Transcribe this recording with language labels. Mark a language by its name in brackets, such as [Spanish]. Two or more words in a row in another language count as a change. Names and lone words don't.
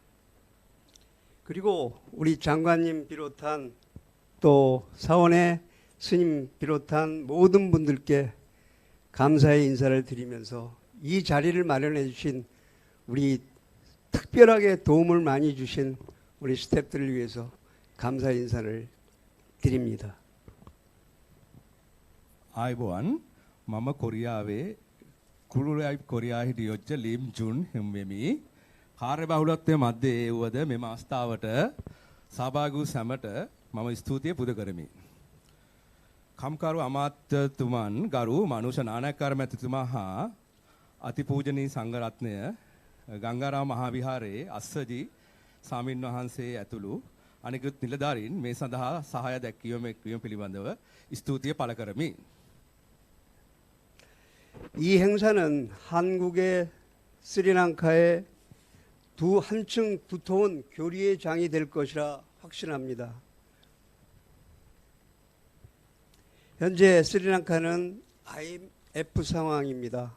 [Korean] 그리고 우리 장관님 비롯한 또 사원의 스님 비롯한 모든 분들께 감사의 인사를 드리면서 이 자리를 마련해 주신 우리 특별하게 도움을 많이 주신 우리 스태프들을 위해서 감사의 인사를 드립니다. [Sinhala] ආයුබෝවන් මම කොරියාවේ කුරුලයිප් කොරියා හිටියොච්ච ලිම් ජුන් හිම්වෙමි කාර්යබහුලත්වයේ මැද්දේ වුවද මෙම අවස්ථාවට සහභාගී වූ සැමට මම ස්තුතිය පුද කරමි. කම්කරු අමාත්‍යතුමන් ගරු මනුෂ නානායක්කාර මැතිතුමා හා අතිපූජනීය සංඝරත්නය ගංගාරාම මහා විහාරයේ අස්සජි ස්වාමින් වහන්සේ ඇතුළු අනිකුත් නිලධාරීන් මේ සඳහා සහාය දැක්වීම පිළිබඳව ස්තුතිය පළ කරමි. [Korean] 이 행사는 한국의 스리랑카의 한층 두터운 교류의 장이 될 것이라 확신합니다. 현재 스리랑카는 IMF 상황입니다.